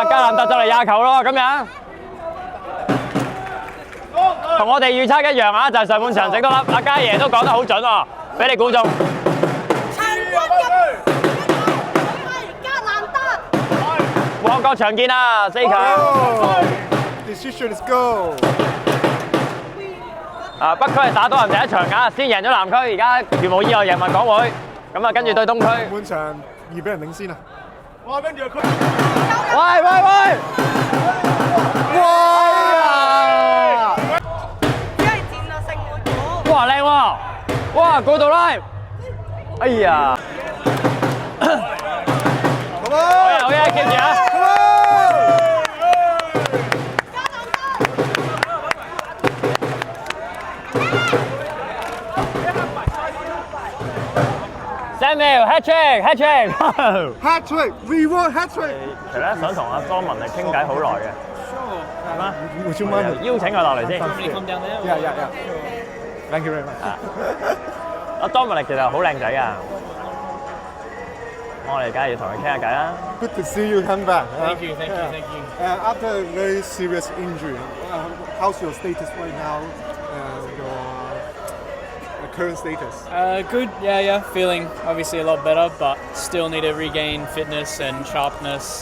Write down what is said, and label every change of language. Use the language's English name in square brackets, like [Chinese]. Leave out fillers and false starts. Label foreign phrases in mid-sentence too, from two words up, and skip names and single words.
[Cantonese] 加蘭特就嚟廿球咯，咁樣。同我哋預測一樣啊，就係上半場整多粒。阿嘉爺都講得好準喎，俾你估中。旺角長見啊，4強。 [English] Decision is go。 [Cantonese] 啊，北區係打多人第一場㗎，先贏咗南區，而家如無意外贏埋港會，咁啊跟住對東區。半場2比0領先啊！哇，跟住佢。喂！哇！哇靚喎！哇過到啦！哎呀！好嘢，keep住啊！Samuel [English] hat trick，we want hat trick。 [Cantonese] 其實咧想同阿莊文嚟傾偈好耐嘅，係咩？邀請佢落嚟先。 [English] Thank you very much。 [Cantonese] 阿莊文嚟其實好靚仔㗎，我哋梗係要同佢傾下偈啦。 [English] Good to see you come back. Thank you. After a very serious injury, how's your status right now? Your current status? Good, yeah. Feeling obviously a lot better, but still need to regain fitness and sharpness.